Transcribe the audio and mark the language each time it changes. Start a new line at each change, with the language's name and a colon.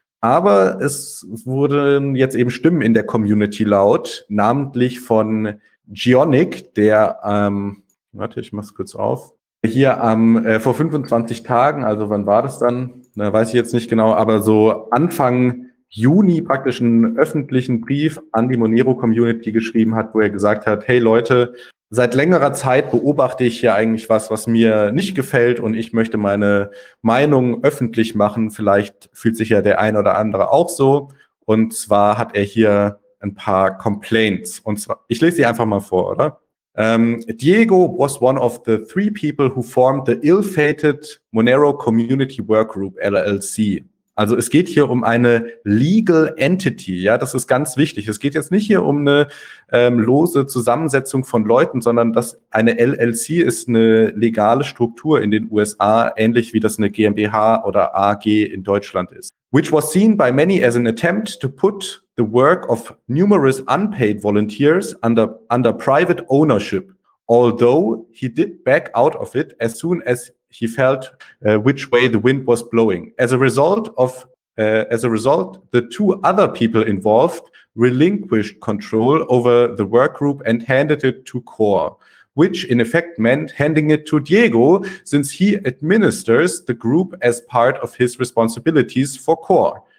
German: Aber es wurden jetzt eben Stimmen in der Community laut, namentlich von Gionic, der, warte, ich mach's kurz auf, hier vor 25 Tagen, also wann war das dann, na, weiß ich jetzt nicht genau, aber so Anfang Juni praktisch einen öffentlichen Brief an die Monero-Community geschrieben hat, wo er gesagt hat, hey Leute, seit längerer Zeit beobachte ich hier eigentlich was, was mir nicht gefällt und ich möchte meine Meinung öffentlich machen. Vielleicht fühlt sich ja der ein oder andere auch so. Und zwar hat er hier ein paar Complaints. Und zwar, ich lese sie einfach mal vor, oder?
English: Diego was one of the three people who formed the ill-fated Monero Community Workgroup LLC.
German: Also es geht hier um eine Legal Entity, ja, das ist ganz wichtig. Es geht jetzt nicht hier um eine lose Zusammensetzung von Leuten, sondern dass eine LLC ist eine legale Struktur in den USA, ähnlich wie das eine GmbH oder AG in Deutschland ist.
English: Which was seen by many as an attempt to put the work of numerous unpaid volunteers under private ownership, although he did back out of it as soon as he felt which way the wind was blowing. As a result, the two other people involved relinquished control over the work group and handed it to Core, which in effect meant handing it to Diego, since he administers the group as part of his responsibilities for Core.